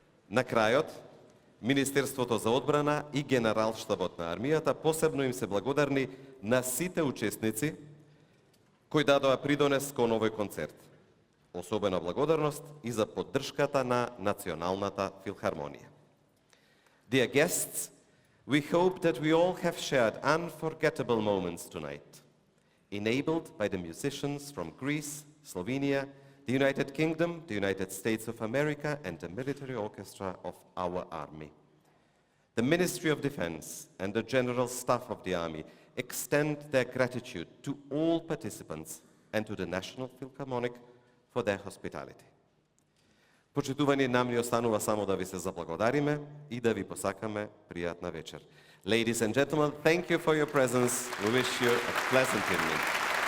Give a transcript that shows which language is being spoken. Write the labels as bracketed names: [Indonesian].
[Macedonian] На крајот, Министерството за одбрана и Генералштабот на армијата посебно им се благодарни на сите учесници кои дадоа придонес кон овој концерт. Особена благодарност и за поддршката на Националната филхармонија. [English] Dear guests, we hope that we all have shared unforgettable moments tonight, enabled by the musicians from Greece, Slovenia, the United Kingdom, the United States of America, and the military orchestra of our army. The Ministry of Defense and the General Staff of the Army extend their gratitude to all participants and to the National Philharmonic for their hospitality. [Macedonian] Почитувани, нам ни останува само да ви се заблагодариме и да ви посакаме пријатна вечер. [English] Ladies and gentlemen, thank you for your presence. We wish you a pleasant evening.